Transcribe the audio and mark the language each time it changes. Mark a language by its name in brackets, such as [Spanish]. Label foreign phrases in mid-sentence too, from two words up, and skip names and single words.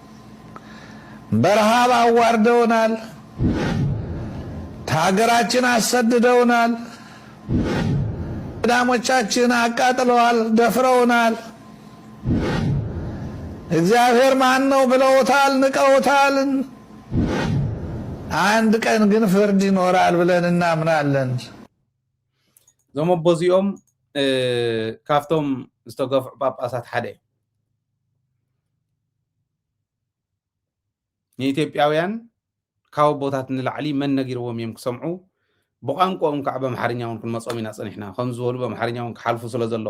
[Amharic] በረሃብ አዋርደውናል። ሀገራችን አሰድደውናል። ዳሞቻችን አቃጥለዋል፣ ደፍረውናል። እግዚአብሔር ማን ነው ብለውታል፣ ንቀውታል። አንድ ቀን ግን ፍርድ ይኖራል ብለን እናምናለን። [Tigrinya] እዞም ኣቦ እዚኦም ካብቶም ዝተገፍዑ ጳጳሳት ሓደ እዩ። ንኢትዮጵያውያን ካብ ኣቦታት ንላዕሊ መን ነጊርዎም እዮም ክሰምዑ ብቋንቋኦም ከዓ በኣምሓርኛ እውን ክንመፅኦም ኢና ፀኒሕና ከም ዝበሉ በኣምሓርኛ እውን ክሓልፉ ስለ ዘለዎ